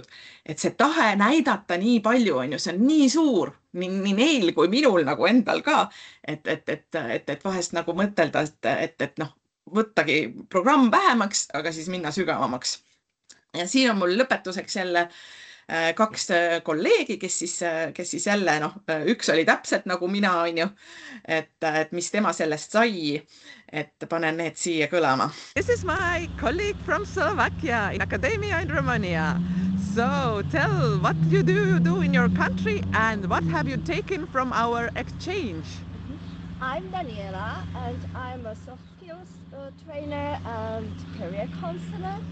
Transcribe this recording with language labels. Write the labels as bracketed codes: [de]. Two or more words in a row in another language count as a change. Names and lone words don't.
[et] Et see tahe näidata nii palju, on ju, see on nii suur, nii neil kui minul nagu endal ka, et vahest nagu mõtelda, et noh, võttagi programm vähemaks, aga siis minna sügavamaks. Ja siin on mul lõpetuseks jälle 2 kolleegi, kes siis jälle, üks oli täpselt nagu mina, on ju, et mis tema sellest sai, et panen need siia kõlama. [en] This is my colleague from Slovakia in Academia in Romania. So tell what you do in your country and what have you taken from our exchange? I'm Daniela and I'm a soft skills trainer and career counselor.